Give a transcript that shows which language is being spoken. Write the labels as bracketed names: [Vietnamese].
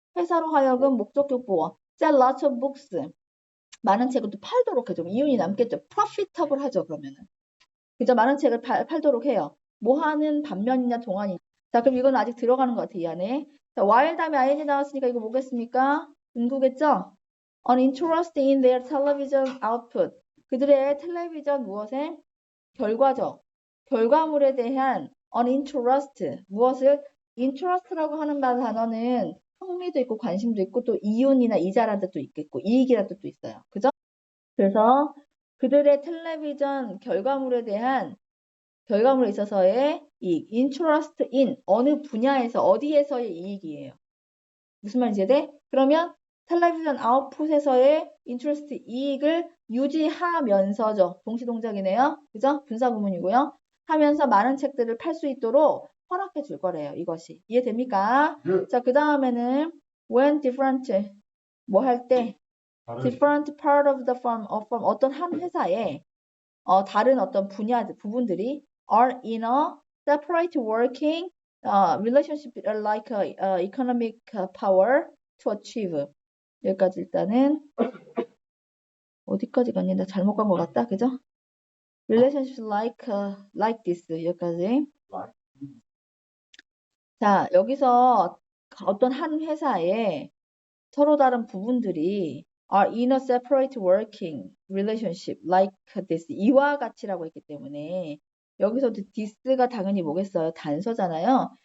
[Korean] 회사로 하여금 목적격보어 [English] sell lots of books [Korean] 많은 책을 또 팔도록 해줘. 이윤이 남겠죠. profitable 하죠. 그러면은 그죠? 많은 책을 팔도록 해요. 뭐 하는 반면이냐 동안이냐. 자, 그럼 이건 아직 들어가는 것 같아, 이 안에. 자, while 다음에 ing 나왔으니까 이거 뭐겠습니까? 응구겠죠? [English] An interest in their television output. [Korean] 그들의 텔레비전 무엇에? 결과죠. 결과물에 대한 [English] an interest. [Korean] 무엇을? interest라고 하는 단어는 흥미도 있고 관심도 있고 또 이윤이나 이자라는 뜻도 있겠고 이익이라는 뜻도 있어요. 그죠? 그래서 그들의 텔레비전 결과물에 있어서의 이익, [English] interest in [Korean] 어느 분야에서 어디에서의 이익이에요. 무슨 말인지 돼? 그러면 텔레비전 아웃풋에서의 interest 이익을 유지하면서죠. 동시동작이네요. 그죠? 분사구문이고요. 하면서 많은 책들을 팔 수 있도록 허락해 줄 거래요. 이것이. 이해됩니까? 네. 자, 그 다음에는 [English] when different [Korean] 뭐 할 때 [English] different part of the firm [Korean] 어떤 한 회사에 다른 어떤 부분들이 [English] are in a separate working relationship like economic power to achieve. [Korean] 여기까지 일단은 어디까지 갔니? 나 잘못 간 것 같다. 그죠? [English] relationship like this. [Korean] 여기까지. 자, 여기서 어떤 한 회사에 서로 다른 부분들이 [English] are in a separate working relationship like this. [Korean] 이와 같이라고 했기 때문에 여기서도 this가 당연히 뭐겠어요? 단서잖아요.